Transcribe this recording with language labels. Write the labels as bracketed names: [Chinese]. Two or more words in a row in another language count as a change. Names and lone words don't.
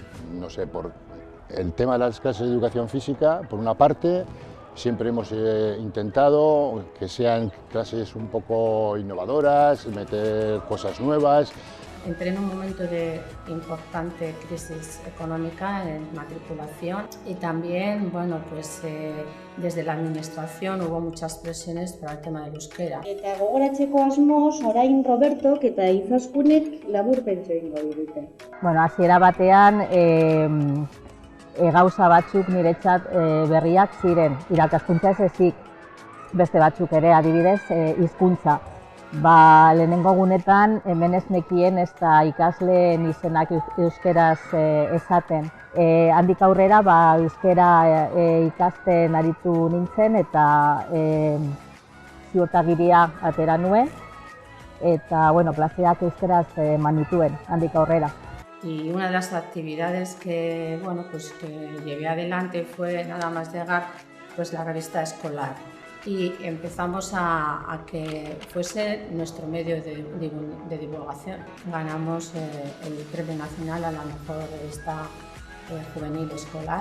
[Spanish] No sé, por el tema de las clases de educación física, por una parte, siempre hemos intentado que sean clases un poco innovadoras, meter cosas nuevas. Entré en un momento de importante crisis económica en matriculación y también, bueno, pues desde la administración hubo muchas presiones para el tema del euskera. [Basque] Eta gogoratzeko asmoz, orain Robertok eta Izaskunek laburpentxo egingo digute. Bueno, hasiera batean gauza batzuk niretzat berriak ziren, irakaskuntza ez ezik, beste batzuk ere, adibidez, hizkuntza. Lehenengo gunetan, hemen ez nekien ez da ikasleen izenak euskeraz esaten. Handik aurrera, euskera ikasten aritu nintzen eta ziurtagiria atera nuen, eta, bueno, klaseak euskeraz eman nituen, handik aurrera. [Spanish] Y una de las actividades que llevé adelante fue nada más llegar, pues la revista escolar. Y empezamos a que fuese nuestro medio de divulgación. Ganamos el Premio Nacional a la mejor revista juvenil escolar.